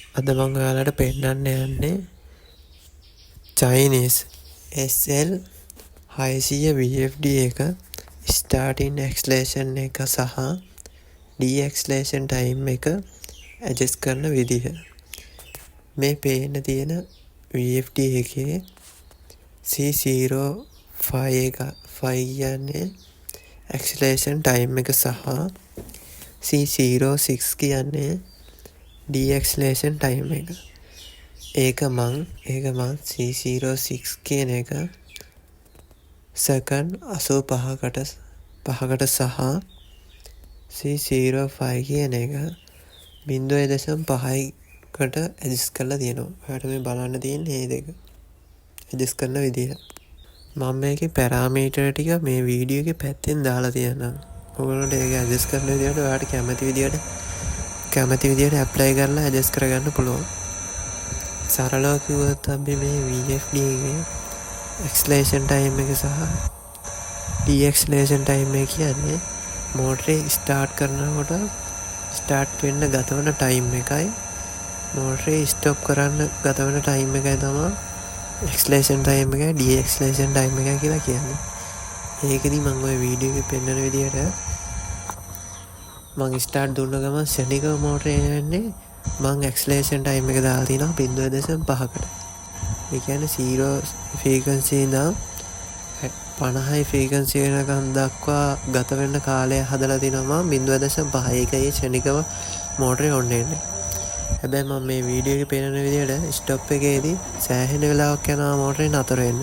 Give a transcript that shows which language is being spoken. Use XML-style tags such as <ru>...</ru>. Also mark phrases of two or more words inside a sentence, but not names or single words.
<si>අද මම ඔයාලට පෙන්නන්න යන්නේ Chinese SL 600 VFD එක</si> <en>starting acceleration</en> <si>එක සහ</si> <en>deceleration time</en> <si>එක adjust කරන විදිහ. මේ පේන්න තියෙන VFD එකේ C05 කියන්නේ</si> <en>acceleration time</en> <si>එක සහ C06 කියන්නේ</si> <en>deceleration time</en> <si>එක. ඒක මං C06 කියන එක සෙකන්ඩ් 85කට සහ C05 කියන එක 0.5කට ඇඩ්ජස්ට් කරලා තියෙනවා. ඔයාලට මේ බලන්න තියෙන්නේ මේ දෙක ඇඩ්ජස්ට් කරන විදිහ. මම මේකේ පැරාමීටර් ටික මේ වීඩියෝ එකේ පැත්තෙන් දාලා තියෙනවා. ඔයගොල්ලන්ට ඒක ඇඩ්ජස්ට් කරන විදිහට ඔයාලට කැමති විදිහට ඇප්ලයි කරලා ඇඩ්ජස්ට් කරගන්න පුළුවන්. සරලව කිව්වොත් අපි මේ VFD එකේ</si> <en>acceleration time</en> <si>එක සහ</si> <en>deceleration time</en> <si>එක කියන්නේ මෝටරේ ස්ටාර්ට් කරනකොට ස්ටාර්ට් වෙන්න ගත වෙන ටයිම් එකයි මෝටරේ ස්ටොප් කරන්න ගත වෙන ටයිම් එකයි තමයි</si> <en>acceleration time</en> <si>එකයි</si> <en>deceleration time</en> <si>එකයි කියලා කියන්නේ. ඒකෙදි මම ওই වීඩියෝ එකේ පෙන්නන විදිහට මම ස්ටාර්ට් දුන්න ගමන් ශනිකව මෝටරේ යන්නේ මම</si> <en>acceleration time</en> <si>එක දාලා තිනවා 0.5කට. ඒ කියන්නේ 0 frequency ඉඳන් 50 frequency වෙනකන් දක්වා ගත වෙන කාලය හදලා තිනවා මම 0.5. ඒකයි ශනිකව මෝටරේ ඔන් වෙන්නේ. හැබැයි මම මේ වීඩියෝ එකේ පෙන්නන විදිහට ස්ටොප් එකේදී සෑහෙන වෙලාවක් යනවා මෝටරේ නතර වෙන්න.</si>